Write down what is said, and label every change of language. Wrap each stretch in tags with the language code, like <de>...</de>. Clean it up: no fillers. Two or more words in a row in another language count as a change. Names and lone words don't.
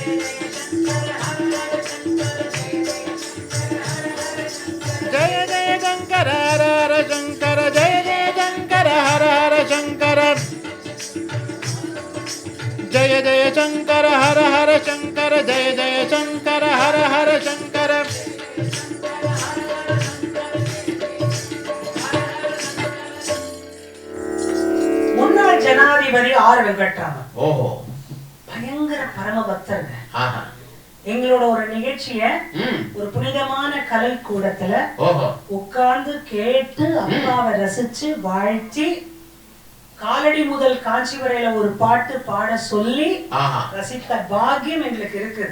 <sa>जय जय शंकर हर हर शंकर जय जय शंकर हर हर शंकर जय जय शंकर हर हर शंकर जय जय शंकर हर हर शंकर</sa> <ta>ஜனாதிபதி ஆர் வெங்கட்ராமன் பயங்கர பரம பக்தருங்க. எங்களோட ஒரு நிகழ்ச்சிய ஒரு புனிதமான கலை கூடத்துல உட்கார்ந்து கேட்டு அப்பாவை ரசிச்சு வாழ்த்தி காலடி முதல் காட்சி வரையில ஒரு பாட்டு பாட சொல்லி ரசித்த பாக்கியம் எங்களுக்கு இருக்குது.</ta>